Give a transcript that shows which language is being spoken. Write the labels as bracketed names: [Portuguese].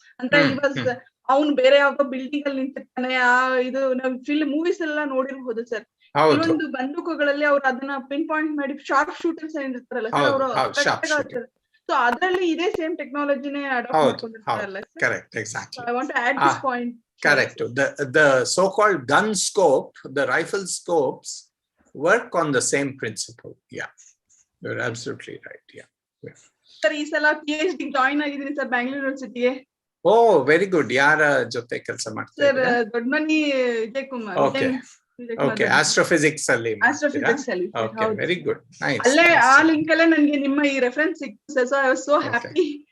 [Kannada] ಅಂತ ಇವಾಗ ಅವ್ನು ಬೇರೆ ಯಾವ್ದೋ ಬಿಲ್ಡಿಂಗ್ ಅಲ್ಲಿ ನಿಂತಿರ್ತಾನೆ, ಇದು ನಾವ್ ಮೂವೀಸ್ ಎಲ್ಲ ನೋಡಿರ್ಬೋದು ಸರ್. ಕೆಲವೊಂದು ಬಂದೂಕುಗಳಲ್ಲಿ ಅವ್ರು ಅದನ್ನ ಪಿನ್ ಪಾಯಿಂಟ್ ಮಾಡಿ ಶಾರ್ಪ್ ಶೂಟರ್ಸ್ ಏನಿರ್ತಾರಲ್ಲ ಸರ್, ಅವರು ಸೊ ಅದ್ರಲ್ಲಿ ಇದೇ same ಟೆಕ್ನಾಲಜಿನೇ adapt ಮಾಡ್ಕೊಂಡಿರ್ತಾರಲ್ಲ sir. [English] Correct, exactly. I want to add this point. Correct. The so-called gun scope, the rifle scopes work on the same principle. Yeah, you're absolutely right. Yeah. [Kannada] Sir, ಈ ಸಲ PhD join ಆಗಿದ್ದೀನಿ sir Bangalore ಯೂನಿವರ್ಸಿಟಿಗೆ. [English] Oh very good. [Kannada] ಯಾರ ಜೊತೆ ಕೆಲಸ ಮಾಡ್ತೀರಾ sir? Doddamani Vijay Kumar. [English] Okay, astrophysics ಅಲ್ಲಿ. Okay, very good, nice. [Kannada] ಅಲ್ಲೇ ಆ ಲಿಂಕ್ ಅಲ್ಲೇ ನನಗೆ ನಿಮ್ಮ ಈ ರೆಫರೆನ್ಸ್ ಸಿಕ್ತು sir. [English] so I was so happy